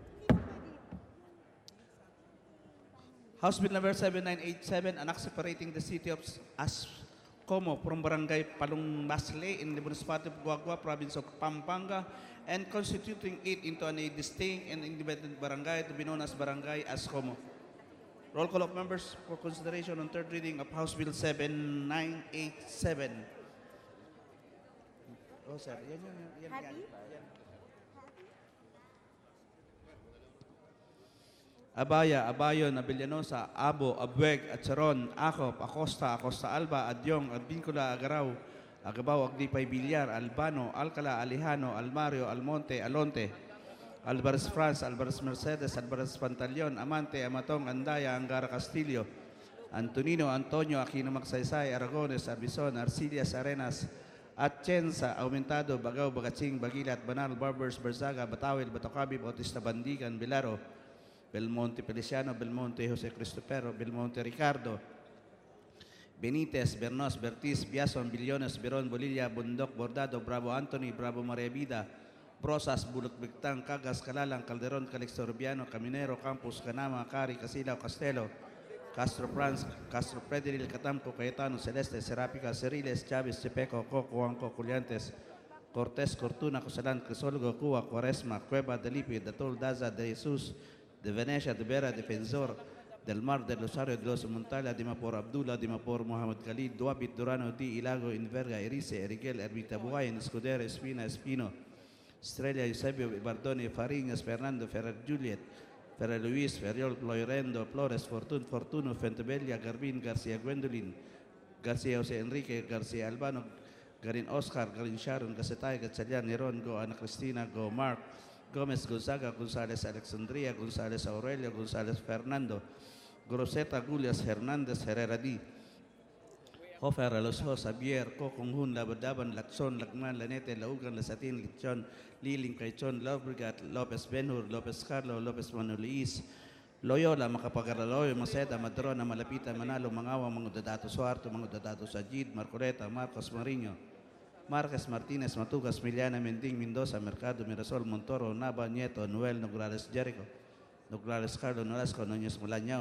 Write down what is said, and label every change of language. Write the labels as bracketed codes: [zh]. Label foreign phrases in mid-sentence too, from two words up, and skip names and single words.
[en] House Bill number 7987, an act separating the city of Ascomo from Barangay Palungbasle in the municipality of Guagua, province of Pampanga, and constituting it into a distinct and independent barangay to be known as Barangay Ascomo. Roll call of members for consideration on third reading of House Bill 7987. Oh, sir. Yan. Abaya, Abayon, Abellanosa, Abo, Abueg, Atcharon, Acop, Acosta, Acosta Alba, Adyong, Advincula, Agaraw, Agabaw, Agdipay, Bilyar, Albano, Alcala, Alejano, Almario, Almonte, Alonte, Alvarez France, Alvarez Mercedes, Alvarez Pantaleon, Amante, Amatong, Andaya, Angara Castillo, Antonino, Antonio, Aquino Magsaysay, Aragones, Arbizon, Arcilias, Arenas, Atienza, Aumentado, Bagaw, Bagatsing, Bagilat, Banal, Barbers, Berzaga, Batawil, Batocabi, Bautista, Bandigan, Bilaro, Belmonte Feliciano, Belmonte Jose Cristopero, Belmonte Ricardo, Benitez, Bernos, Bertiz, Biason, Billones, Beron, Bolilla, Bundok, Bordado, Bravo Anthony, Bravo Maria Vida, Brosas, Bulok Bigtang, Cagas, Calalang, Calderon, Calixto Rubiano, Caminero, Campos, Canama, Cari, Casilao, Castelo, Castro Franz, Castro Prediril, Catampo, Cayetano, Celeste, Serapica, Ceriles, Chavez, Chepeco, Coco, Juanco, Culiantes, Cortés, Cortuna, Cosalan, Crisolgo, Cuba, Cuaresma, Cueva, Delipi, Datol, Daza, De Jesus, de Venecia, de Vera, Defensor, del Mar, del Rosario, de los Montala, de Mapor Abdullah, de Mapor Mohamed Khalid, Duabit, Durano, Di, Ilago, Inverga, Erice, Eriguel, Ermita Buhayan, Escudero, Espina, Espino, Estrella, Eusebio, Bardoni, Fariñas, Fernando, Ferrer Juliet, Ferrer Luis, Ferriol, Loirendo, Flores, Fortuno, Fentebella, Garbin, García Gwendolyn, García José Enrique, García Albano, Garin Oscar, Garin Sharon, Gasetay, Gatchalian, Neron, Go, Ana Cristina, Go, Mark, Gomez Gonzaga, González Alexandria, González Aurelio, González Fernando, Groseta, Gulias, Hernández, Herrera D. Hofer, Alonso, Xavier, Kokonghun, Labadaban, Lacson, Lacman, Lanete, Laugan, Lasatin, Lichon, Liling, Caichon, Lobregat, Lopez Benhur, Lopez Carlo, Lopez Manuliis, Loyola, Macapagaraloy, Maceda, Madrona, Malapita, Manalo, Mangawa, Mangudadato Suarto, Mangudadato Sajid, Marcoleta, Marcos Mariño, Marquez, Martinez, Matugas, Miliana, Mending, Mendoza, Mercado, Mirasol, Montoro, Nava, Nieto, Noel, Nograles, Jericho, Nograles, Carlos, Nolasco, Núñez, Mulañao,